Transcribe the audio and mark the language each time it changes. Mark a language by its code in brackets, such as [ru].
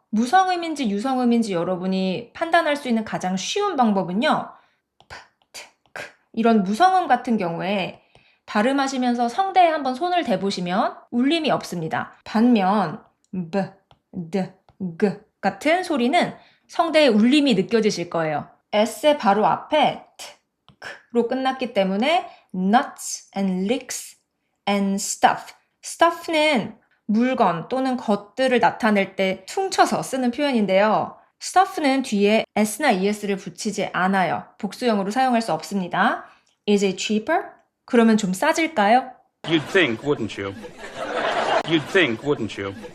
[ko] 무성음인지 유성음인지 여러분이 판단할 수 있는 가장 쉬운 방법은요. p, t, k 이런 무성음 같은 경우에 발음하시면서 성대에 한번 손을 대보시면 울림이 없습니다. 반면 b, d, g 같은 소리는 성대에 울림이 느껴지실 거예요. s의 바로 앞에 t, k로 끝났기 때문에 [en] nuts and leeks and stuff. [ko] stuff는 물건 또는 것들을 나타낼 때 퉁쳐서 쓰는 표현인데요. stuff는 뒤에 s나 es를 붙이지 않아요. 복수형으로 사용할 수 없습니다. [en] Is it cheaper? [ko] 그러면 좀 싸질까요? [en] You'd think, wouldn't you? You'd think, wouldn't you?